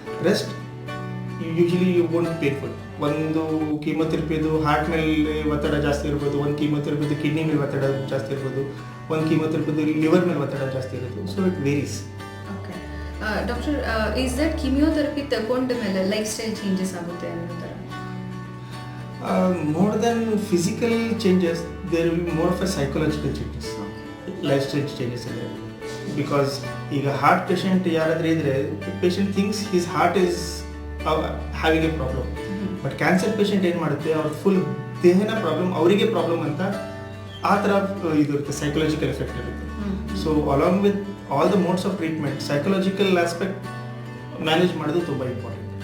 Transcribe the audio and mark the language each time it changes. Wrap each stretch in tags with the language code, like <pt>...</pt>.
<en>Rest usually won't painful.</en> <kn>ಒಂದು ಕೀಮೊಥೆರಪಿದು heart ಮೇಲೆ ಒತ್ತಡ ಜಾಸ್ತಿ ಇರ್ಬೋದು, ಒಂದು ಕೀಮೊಥೆರಪಿದು ಕಿಡ್ನಿ ಮೇಲೆ ಒತ್ತಡ ಜಾಸ್ತಿ ಇರ್ಬೋದು, ಒಂದು ಕೀಮೊಥೆರಪಿದು ಲಿವರ್ ಮೇಲೆ ಒತ್ತಡ ಜಾಸ್ತಿ ಇರುತ್ತೆ.</kn> <en>So it varies.</en> <kn>Okay doctor,</kn> <en>is that</en> <kn>ಕೀಮಿಯೋಥೆರಪಿ ತಗೊಂಡ ಮೇಲೆ ಲೈಫ್ ಸ್ಟೈಲ್ ಚೇಂಜಸ್ ಆಗುತ್ತೆ ಅನ್ನೋ ಥರ?</kn> <en>More than physical changes, there will be more of a psychological changes, lifestyle changes in there. Because</en> <kn>ಈಗ ಹಾರ್ಟ್ ಪೇಷಂಟ್ ಯಾರಾದರೂ ಇದ್ದರೆ,</kn> <en>Patient thinks his heart is having a problem.</en> <kn>But cancer patient ಏನು ಮಾಡುತ್ತೆ, ಅವ್ರ full ದೇಹನ problem, ಅವರಿಗೆ problem ಅಂತ ಆ ಥರ ಇದು ಇರುತ್ತೆ, ಸೈಕಲಾಜಿಕಲ್ ಎಫೆಕ್ಟ್ ಇರುತ್ತೆ.</kn> <en>so along with all the modes of treatment,</en> <kn>psychological aspect manage ಮಾಡೋದು ತುಂಬ ಇಂಪಾರ್ಟೆಂಟ್.</kn>